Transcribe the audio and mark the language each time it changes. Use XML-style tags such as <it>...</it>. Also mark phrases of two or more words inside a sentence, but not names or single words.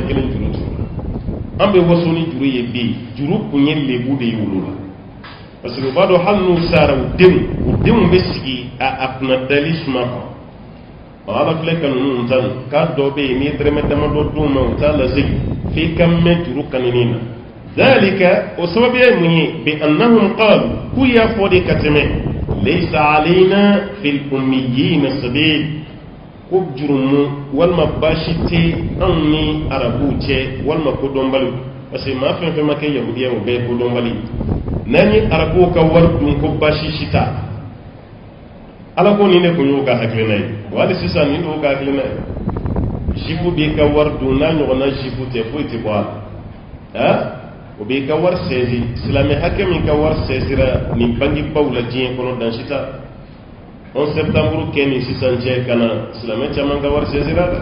<bm>kelen juru tura an bɛ waso ni juru ye bi juru kun ye lebu de ye wolo la</bm> <fr>parce que</fr> <bm>u b'a dɔn hali n'u sara u denw bɛ sigi a kunna dali suma kɔnɔ ala filɛ ka ninnu tan k'a dɔ bɛ yen n'i ye dɛrɛmɛ damadɔ d'u ma u t'a lasegin f'i ka mɛn juru kanini na dalika o sababuya ye mun ye</bm> <ar>بأنهم قالوا</ar> <bm>k'u y'a fɔ de ka tɛmɛ</bm> <ar>ليس علينا في الأميين سبيل</ar> <bm>ko jurumu walima baasi tɛ anw ni arabuw cɛ walima kodɔnbaliw</bm> <fr>parce que</fr> <bm>maa fɛn fɛn ma kɛ yahudiya o bɛɛ ye kodɔnbali n'an ye arabuw ka wari dun ko baasi si t'a ala ko nin de tun y'o ka hakilina ye wa hali sisan nin de y'o ka hakilina ye jifu b'i ka wari dun n'a ɲɔgɔnna jifu tɛ foyi tɛ bɔ a la o b'i ka wari sɛzi silamɛ hakɛ min ka wari sɛzira nin bangebaw la diɲɛ kɔnɔ dan si t'a 11 septembre kɛ ni sisan cɛ ka na silamɛ caman ka wari sɛzira</bm>